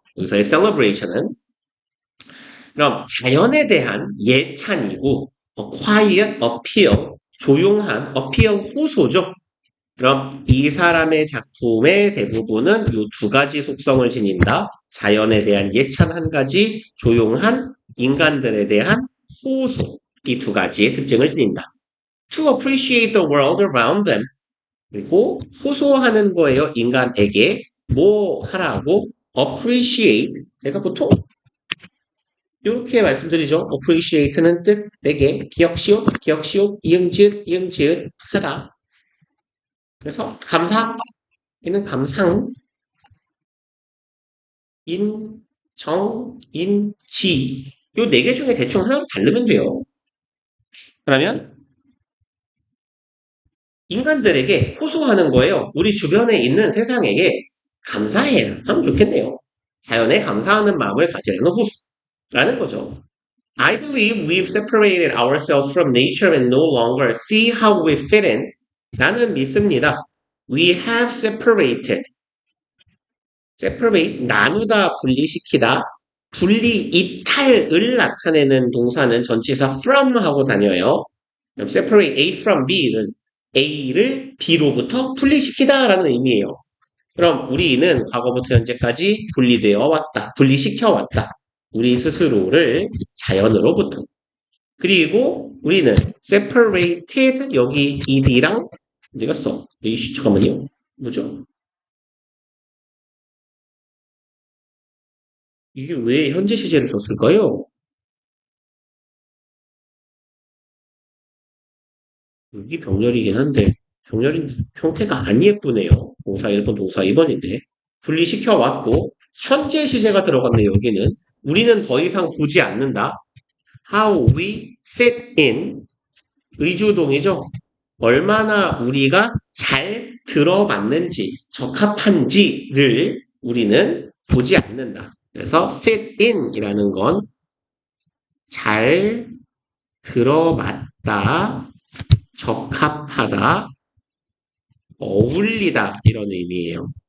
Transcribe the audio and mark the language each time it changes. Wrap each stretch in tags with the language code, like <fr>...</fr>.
<ko>여기서의 celebration은 그럼 자연에 대한 예찬이고</ko> <en>quiet appeal</en> <ko>조용한 appeal 호소죠. 그럼 이 사람의 작품의 대부분은 이 두 가지 속성을 지닌다. 자연에 대한 예찬 한 가지, 조용한 인간들에 대한 호소 이 두 가지의 특징을 지닌다.</ko> <en>To appreciate the world around them</en> <ko>그리고 호소하는 거예요. 인간에게 뭐 하라고? appreciate 제가 보통 이렇게 말씀드리죠. appreciate는 뜻, 내게, 기억시옷, 이응지읒 하다. 그래서 감사, 얘는 감상, 인, 정, 인, 지. 요 네 개 중에 대충 하나를 바르면 돼요. 그러면 인간들에게 호소하는 거예요. 우리 주변에 있는 세상에게 감사해 하면 좋겠네요. 자연에 감사하는 마음을 가지라는 호소라는 거죠.</ko> <en>I believe we've separated ourselves from nature and no longer see how we fit in.</en> <ko>나는 믿습니다.</ko> <en>We have separated.</en> <ko>separate, 나누다, 분리시키다. 분리, 이탈을 나타내는 동사는 전치사 from 하고 다녀요. 그럼 separate A from B는 A를 B로부터 분리시키다 라는 의미예요. 그럼 우리는 과거부터 현재까지 분리되어 왔다. 분리시켜 왔다. 우리 스스로를 자연으로부터. 그리고 우리는 separated 여기 ed랑 어디 갔어? 잠깐만요. 뭐죠? 이게 왜 현재 시제를 썼을까요? 여기 병렬이긴 한데 병렬인 형태가 안 예쁘네요. 동사 1번, 동사 2번인데 분리시켜 왔고 현재 시제가 들어갔네요. 여기는 우리는 더 이상 보지 않는다.</ko> <en>How we fit in</en> <ko>의주동이죠. 얼마나 우리가 잘 들어맞는지, 적합한지를 우리는 보지 않는다. 그래서 fit in이라는 건 잘 들어맞다, 적합하다, 어울리다 이런 의미예요.</ko>